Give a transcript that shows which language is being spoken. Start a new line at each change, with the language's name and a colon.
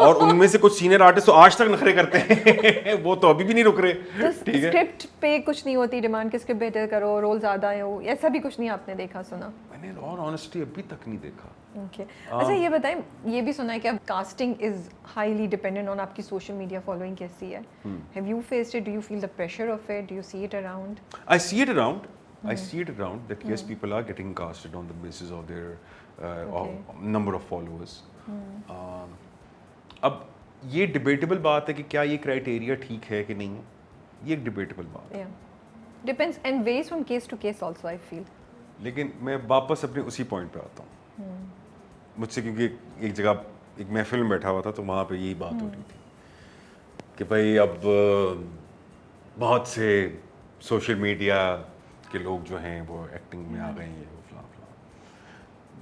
Urdu: اور ان میں سے کچھ سینئر آرٹسٹ تو آج تک نخرے کرتے ہیں, وہ تو ابھی بھی نہیں رک رہے. ٹھیک ہے, اسکرپٹ پہ کچھ نہیں ہوتی ڈیمانڈ کہ اسکرپٹ بہتر کرو, رول زیادہ ہو, ایسا بھی کچھ نہیں آپ نے دیکھا سنا؟ میں نے اور آنیسٹلی ابھی تک نہیں دیکھا. اوکے, اچھا یہ بتائیں, یہ بھی سنا ہے کہ اب
English: casting is highly dependent on
Urdu: آپ کی سوشل میڈیا فالوئنگ کیسی ہے.
English: Have you faced it, do you feel the pressure of it, do you see it around? I see it around that yes, people are getting casted on the basis of their number of followers.
Urdu: اب یہ debatable بات ہے کہ کیا یہ criteria ٹھیک ہے کہ نہیں ہے, یہ ایک ڈیبیٹیبل بات ہے.
English: Depends and varies from case to case also I feel.
Urdu: لیکن میں واپس اپنے اسی پوائنٹ پہ آتا ہوں. مجھ سے کیونکہ ایک جگہ ایک محفل میں بیٹھا ہوا تھا, تو وہاں پہ یہی بات ہو رہی تھی کہ بھائی اب بہت سے سوشل میڈیا کے لوگ جو ہیں وہ ایکٹنگ میں آ گئے ہیں, یہ فلاں فلاں.